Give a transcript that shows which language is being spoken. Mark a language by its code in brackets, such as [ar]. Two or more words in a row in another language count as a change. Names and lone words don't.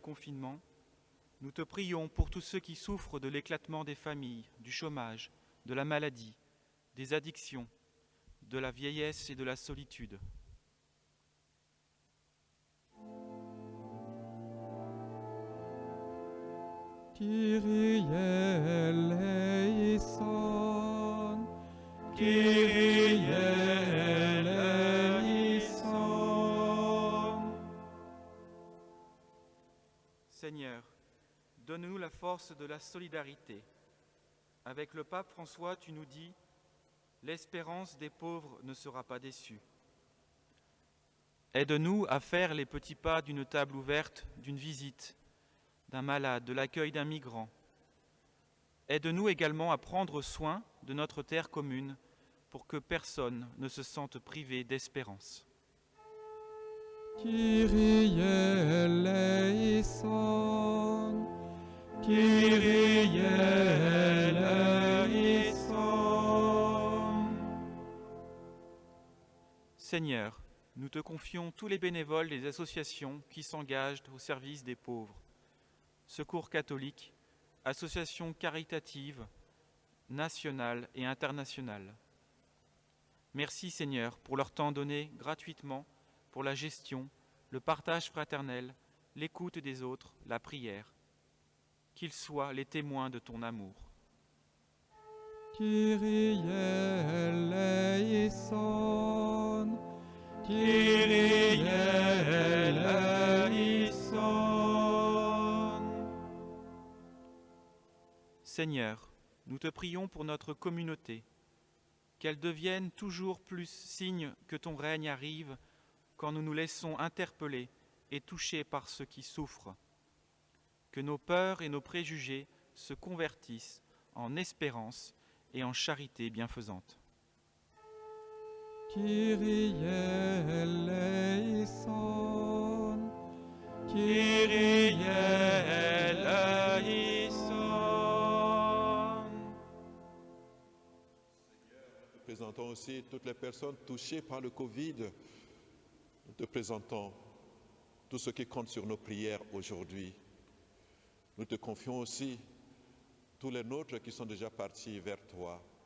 [fr] confinement, nous te prions pour tous ceux qui souffrent de l'éclatement des familles, du chômage, de la maladie, des addictions, de la vieillesse et de la solitude. [el] Kyrie eleison, [fr] Kyrie Seigneur, donne-nous la force de la solidarité. Avec le pape François, tu nous dis « L'espérance des pauvres ne sera pas déçue ». Aide-nous à faire les petits pas d'une table ouverte, d'une visite, d'un malade, de l'accueil d'un migrant. Aide-nous également à prendre soin de notre terre commune pour que personne ne se sente privé d'espérance. [el] Kyrie eleison, Kyrie eleison. [fr] Seigneur, nous te confions tous les bénévoles des associations qui s'engagent au service des pauvres. Secours catholique, associations caritatives, nationales et internationales. Merci Seigneur pour leur temps donné gratuitement pour la gestion, le partage fraternel, l'écoute des autres, la prière. Qu'ils soient les témoins de ton amour. [el] Kyrie eleison, Kyrie eleison. [fr] Seigneur, nous te prions pour notre communauté, qu'elle devienne toujours plus signe que ton règne arrive quand nous nous laissons interpeller et toucher par ceux qui souffrent. Que nos peurs et nos préjugés se convertissent en espérance et en charité bienfaisante. [el] Kyrie eleison, Kyrie eleison. [fr] Nous présentons aussi toutes les personnes touchées par le Covid. Nous te présentons tout ce qui compte sur nos prières aujourd'hui. Nous te confions aussi tous les nôtres qui sont déjà partis vers toi.